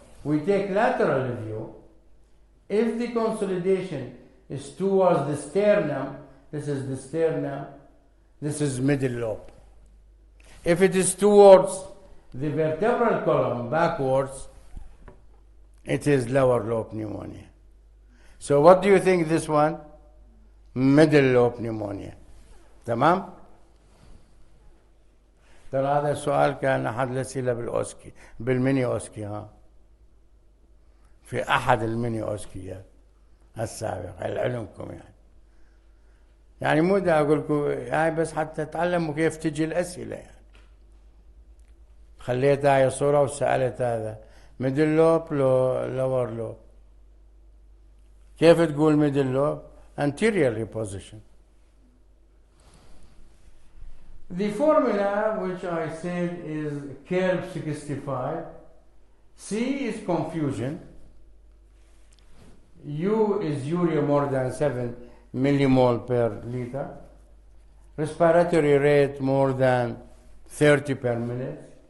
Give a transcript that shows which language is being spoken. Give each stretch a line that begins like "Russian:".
English: We take lateral view. If the consolidation is towards the sternum, this is the sternum, this is middle lobe. If it is towards the vertebral column backwards, it is lower lobe pneumonia. So what do you think this one? Middle lobe pneumonia.
Arabic: تمام؟ ترى هذا السؤال كان أحد الأسئلة بالأوسكي، بالميني أوسكي، ها، في أحد الميني أوسكيات السابقة لعلمكم يعني مو دا أقول لكم يعني بس حتى تعلموا كيف تجي الأسئلة يعني. خليت هاي صورة وسألت هذا ميدل لوب لور لوب. كيف تقول
English: Middle lobe? anterior position. The formula which I said is curve 65. C is confusion. U is urea more than 7 millimole per liter. Respiratory rate more than 30 per minute.